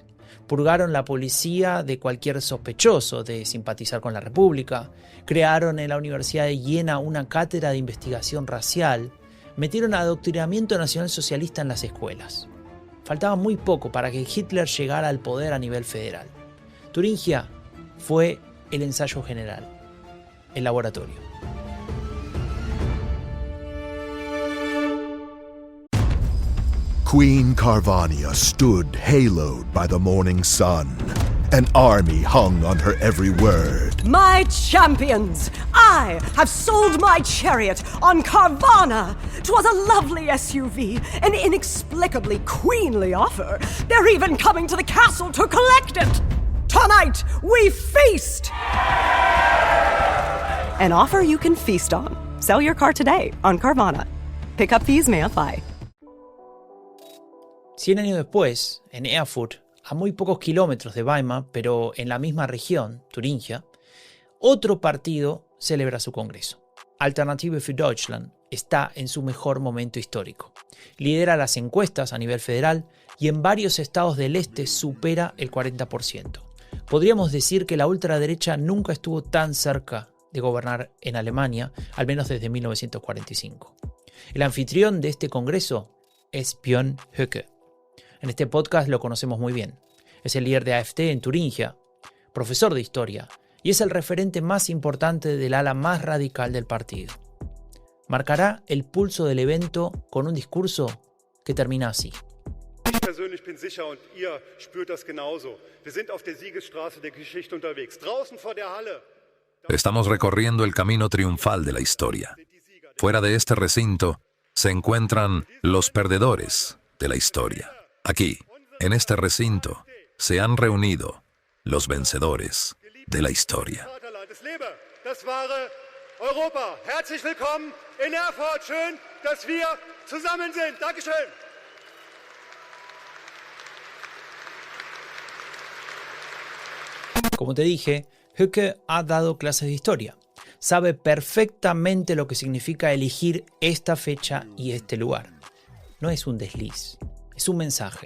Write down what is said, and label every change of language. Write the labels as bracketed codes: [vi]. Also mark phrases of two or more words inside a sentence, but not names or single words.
[es] Purgaron la policía de cualquier sospechoso de simpatizar con la República, crearon en la Universidad de Jena una cátedra de investigación racial, metieron adoctrinamiento nacionalsocialista en las escuelas. Faltaba muy poco para que Hitler llegara al poder a nivel federal. Turingia fue el ensayo general, el laboratorio. [en] Queen Carvania stood haloed by the morning sun. An army hung on her every word. My champions, I have sold my chariot on Carvana. 'Twas a lovely SUV, an inexplicably queenly offer. They're even coming to the castle to collect it. Tonight, we feast! An offer you can feast on. Sell your car today on Carvana. Pickup fees may apply. [es] 100 años después, en Erfurt, a muy pocos kilómetros de Weimar, pero en la misma región, Turingia, otro partido celebra su congreso. Alternative für Deutschland está en su mejor momento histórico. Lidera las encuestas a nivel federal y en varios estados del este supera el 40%. Podríamos decir que la ultraderecha nunca estuvo tan cerca de gobernar en Alemania, al menos desde 1945. El anfitrión de este congreso es Björn Höcke. En este podcast lo conocemos muy bien. Es el líder de AfD en Turingia, profesor de historia, y es el referente más importante del ala más radical del partido. Marcará el pulso del evento con un discurso que termina así. [de] Ich persönlich bin sicher und ihr spürt das genauso. Wir sind auf der Siegesstraße der Geschichte unterwegs. Draußen vor der Halle. [es] Estamos recorriendo el camino triunfal de la historia. Fuera de este recinto se encuentran los perdedores de la historia. Aquí, en este recinto, se han reunido los vencedores de la historia. [de] Es lebe das wahre Europa. Herzlich willkommen in Erfurt. Schön, dass wir zusammen sind. Dankeschön. [es] Como te dije, Höcke ha dado clases de historia. Sabe perfectamente lo que significa elegir esta fecha y este lugar. No es un desliz. Es un mensaje.